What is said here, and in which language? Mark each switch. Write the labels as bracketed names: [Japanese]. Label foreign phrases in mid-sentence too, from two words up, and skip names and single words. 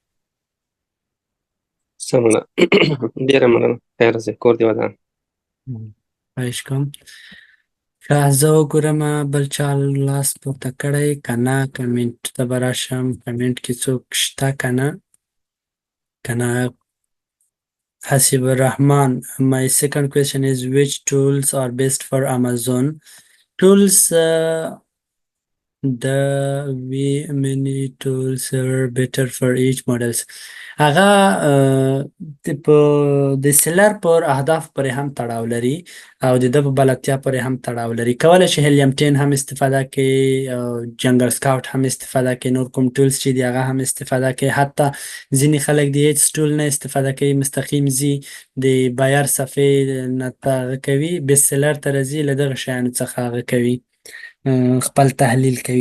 [Pashto] سمه ده. ډېره مننه. خیر سي. کور دې ودان. خواهش کوم. ښه، زه وګورم بل چا لاس پورته کړی که نه، کمنټ ته به راشم، کمنټ کې څوک شته که نه. حسیب الرحمن: [English] My second question is which tools are best for Amazon? Tools, many tools are better for each models. [Pashto] هغه په د سیلر پر اهداف پورې هم تړاو لري او د ده په بلدتیا پورې هم تړاو لري. کولی شي هیلیم 10 هم استفاده کړي، جنګل سکاوټ هم استفاده کړي، نور کوم ټولز چې دي هغه هم استفاده کړي. حتی ځینې خلک د هیڅ ټول نه استفاده کوي، مستقیم ځي د بایر صفحې نه هغه کوي، [English] best seller [Pashto] ته راځي، له دغه شیانو څخه هغه کوي، خپل تحلیل کوي.